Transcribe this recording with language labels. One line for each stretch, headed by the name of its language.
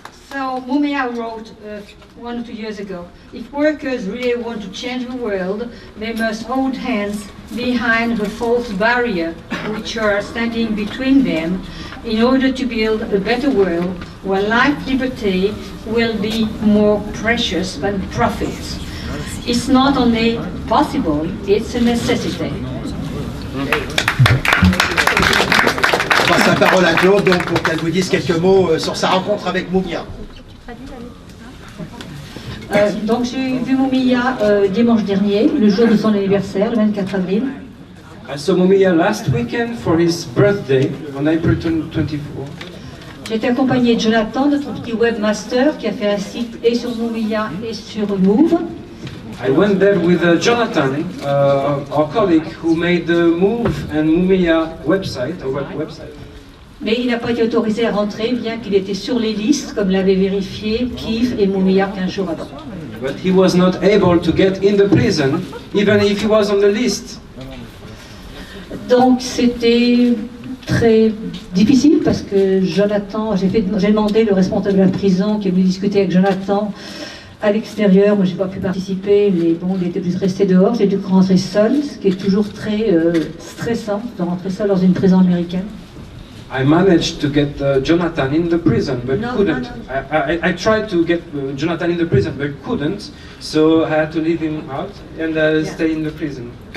English: So Mumia wrote 1 or 2 years ago, if workers really want to change the world, they must hold hands behind the false barrier which are standing between them in order to build a better world where life liberty will be more precious than profits. It's not only possible, it's a necessity.
French: Je passe la parole à Claude donc, pour qu'elle vous dise quelques mots sur sa rencontre avec Mumia. Donc j'ai vu Mumia dimanche dernier, le jour de son anniversaire, le 24 avril.
English: I saw Mumia last weekend for his birthday on April 24.
French: J'ai été accompagné de Jonathan, notre petit webmaster, qui a fait un site et sur Mumia et sur Move.
English: I went there with Jonathan, our colleague, who made the Move and Mumia website, a website.
French: Mais il n'a pas été autorisé à rentrer, bien qu'il était sur les listes, comme l'avait vérifié Kiev et Mumia 15 jours avant.
English: But he was not able to get in the prison, even if he was on the list.
French: Donc c'était très difficile parce que Jonathan, j'ai demandé le responsable de la prison qui est venu discuter avec Jonathan À l'extérieur, moi j'ai pas pu participer, mais bon, il était resté dehors, j'ai dû rentrer seul, ce qui est toujours très stressant de rentrer seul dans une prison américaine.
English: I managed to get Jonathan in the prison, but couldn't. I tried to get Jonathan in the prison, but couldn't, so I had to leave him out and stay in the prison.